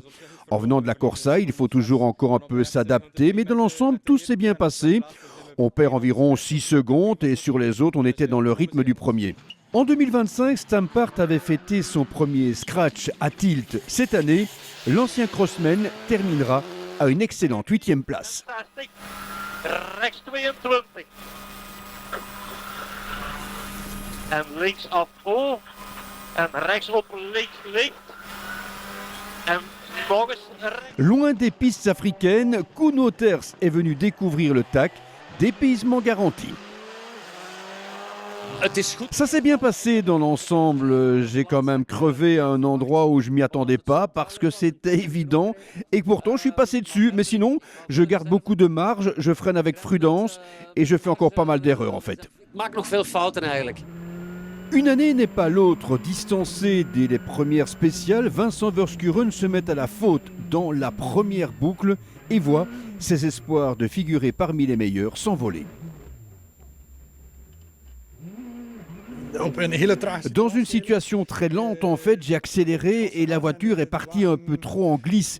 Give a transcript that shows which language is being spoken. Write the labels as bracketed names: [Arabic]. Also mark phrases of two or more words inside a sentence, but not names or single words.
[French] En venant de la Corsa, il faut toujours encore un peu s'adapter, mais dans l'ensemble, tout s'est bien passé. On perd environ 6 secondes et sur les autres, on était dans le rythme du premier. En 2025, Stampart avait fêté son premier scratch à Tilt. Cette année, l'ancien crossman terminera à une excellente 8e place. [Dutch] Rechts 22. En links af voor. En rechts op links licht. En Bogus rechts. [French] Loin des pistes africaines, Kuno Ters est venu découvrir le TAC, dépaysement garanti. Ça s'est bien passé dans l'ensemble, j'ai quand même crevé à un endroit où je m'y attendais pas parce que c'était évident et que pourtant je suis passé dessus, mais sinon je garde beaucoup de marge, je freine avec prudence et je fais encore pas mal d'erreurs en fait. [Dutch] Maak nog veel fouten eigenlijk. [French] Une année n'est pas l'autre, distancé dès les premières spéciales, Vincent Verschuren se met à la faute dans la première boucle et voit ses espoirs de figurer parmi les meilleurs s'envoler. Dans une situation très lente, en fait, j'ai accéléré et la voiture est partie un peu trop en glisse.